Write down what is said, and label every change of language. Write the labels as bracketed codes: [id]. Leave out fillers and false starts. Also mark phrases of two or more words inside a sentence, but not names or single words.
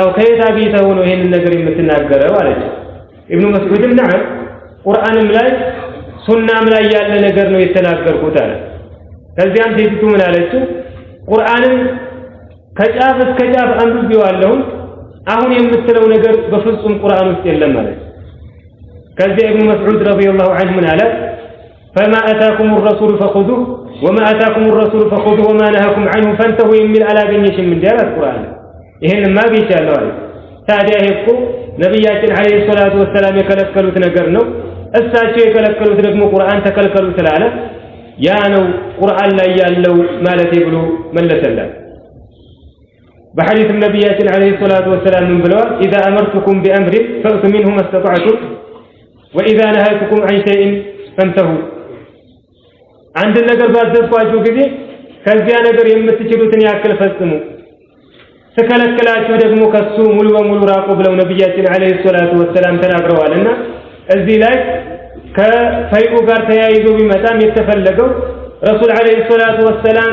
[am] ከየት አግኝተው ነው ይሄን ነገር የምትናገረው አለችው። ኢብኑ መስዑድም ነዓም ቁርአንም ላይ ሱናም ላይ ያለ ነገር ነው የተናገርኩት አለ። ከዚያም ሴቲቱ ምን አለችው? ቁርአንን ከጫፍ እስከ ጫፍ አንብቤዋለሁ፣ አሁን የምትለው ነገር በፍጹም ቁርአን ውስጥ የለም ማለት። ከዚያ ኢብኑ መስዑድ ረዲየላሁ ዐንሁ ምን አለ? [ar] فما أتاكم الرسول فخذوه وما أتاكم الرسول فخذوه وما نهاكم عنه فانتهوا [am] የሚል አላገኘሽም እንዴ አላት ቁርአን። ይሄንማ ቢቻለው አለ። ታዲያ ይሄ እኮ ነብያችን [ar] عليه الصلاة والسلام [am] የከለከሉት ነገር ነው። እሳቸው የከለከሉት ደግሞ ቁርአን ተከልከሉ ስላለ ያ ነው ቁርአን ላይ ያለው ማለት ብሎ መለሰላት። በሐዲስ ነብያችን [ar] عليه الصلاة والسلام [am] ምን ብለዋል? [ar] إذا أمرتكم بأمر فأتوا منه ما استطعتم وإذا نهيتكم عن شيء فانتهوا [am] አንድ ነገር ባዘዝኳችሁ ጊዜ ከዚያ ነገር የምትችሉትን ያክል ፈጽሙ፣ ተከለከላችሁ ደግሞ ከሱ ሙሉ በሙሉ ራቁ ብለው ነብያችን [ar] عليه الصلاة والسلام [am] ተናግረዋልና እዚህ ላይ ከፈይኡ ጋር ተያይዞ ቢመጣም የተፈለገው ረሱል [ar] عليه الصلاة والسلام